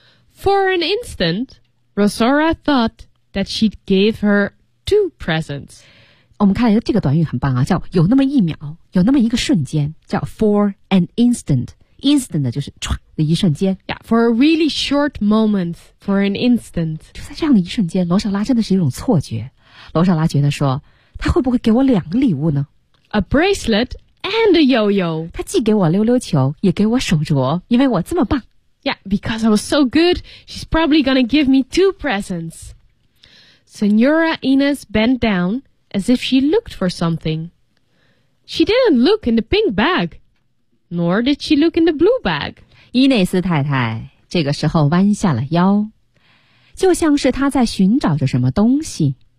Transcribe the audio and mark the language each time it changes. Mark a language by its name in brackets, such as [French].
[English] For an instant, Rosora thought that she'd give her two presents. [Chinese] 我们看来这个短语很棒啊，叫有那么一秒，有那么一个瞬间，叫 [English] for an instant. [Chinese] Instant 的就是唰的一瞬间。 [English] Yeah, for a really short moment, for an instant. [Chinese] 就在这样的一瞬间，罗莎拉真的是一种错觉。罗莎拉觉得说，她会不会给我两个礼物呢？ [English] A bracelet and a yo-yo. [Chinese] 她既给我溜溜球，也给我手镯，因为我这么棒。 [English] Yeah, because I was so good, she's probably gonna give me two presents. Senora Inez bent down as if she looked for something. She didn't look in the pink bag, nor did she look in the blue bag. [Chinese] 伊内斯太太这个时候弯下了腰，就像是她在寻找着什么东西。